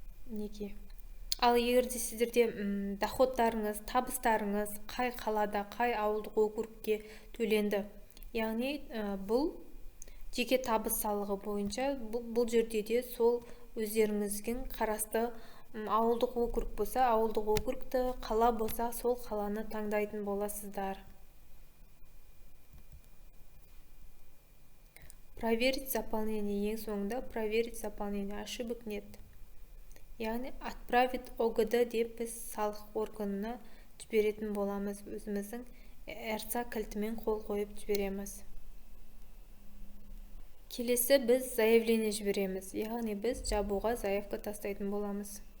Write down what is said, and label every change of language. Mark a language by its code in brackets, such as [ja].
[kk] Неге? Ал егерде сіздерде доходтарыңыз, табыстарыңыз қай қалада, қай ауылдық округке төленді, яғни бұл жеке табыс салығы бойынша, бұл жерде де сол өздеріңіздің қарасты ауылдық округ болса, ауылдық округті, қала болса, сол қаланы таңдайтын боласыздар. [ru] Проверить заполнение, [kk] ең соңында [ru] проверить заполнение, ошибок нет. [kk] Яғни [ru] отправить [kk] ОГД деп біз салық органына жіберетін боламыз. Өзіміздің РЦ кілтімен қол қойып жібереміз. Келесі біз заявление жібереміз, яғни біз жабуға заявка тастайтын боламыз.